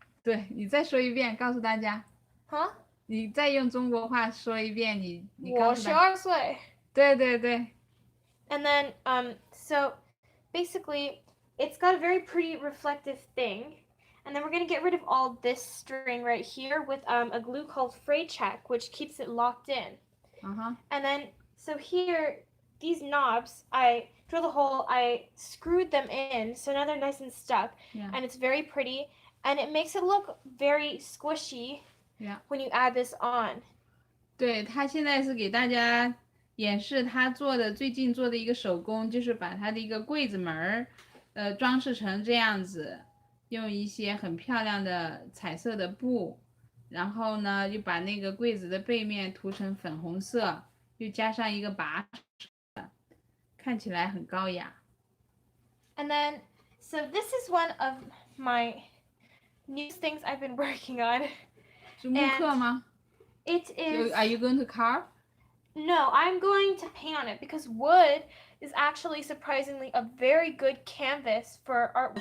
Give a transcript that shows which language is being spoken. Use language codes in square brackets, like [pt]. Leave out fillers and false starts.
[zh] 对，你再说一遍，告诉大家。 Huh? 你再用中国话说一遍，你我12岁。对对对。 [en] And then, so basically, it's got a very pretty reflective thing. And then we're going to get rid of all this string right here with a glue called fray check, which keeps it locked in. And then, so here, these knobs, I drilled a hole, I screwed them in, so now they're nice and stuck. Yeah. And it's very pretty. And it makes it look very squishy when you add this on. [zh] 对，他现在是给大家演示他最近做的一个手工，就是把他的一个柜子门装饰成这样子，用一些很漂亮的彩色的布，然后呢又把那个柜子的背面涂成粉红色，又加上一个把手，看起来很高雅。 [en] And then, so this is one of my new things I've been working on. [zh] 是木刻吗 [en] It So is. Are you going to carve? No, I'm going to paint on it because wood is actually surprisingly a very good canvas for art.